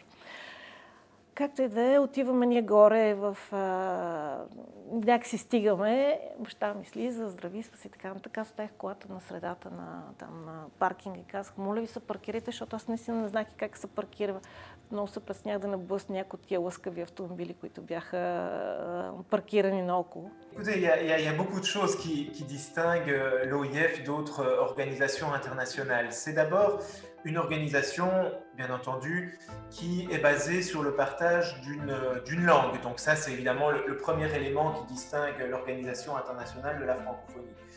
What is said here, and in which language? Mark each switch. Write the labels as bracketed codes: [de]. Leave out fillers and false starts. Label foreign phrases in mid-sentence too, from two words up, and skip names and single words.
[bg] Както и да е, отиваме ние горе, някакси стигаме, баща ми слиза, здрави се и така. Така стоях колата на средата на паркинга и казах, моля ви се паркирайте, защото аз наистина не знаех как се паркира. Много се преснях да не блъсна някои от тия лъскави автомобили, които бяха паркирани наоколо. [fr] Écoutez, il y a beaucoup de choses qui distinguent l'OIF d'autres organisations internationales. C'est d'abord une organisation, bien entendu, qui est basée sur le partage d'une langue. Donc ça, c'est évidemment le premier élément qui distingue l'Organisation internationale de la francophonie.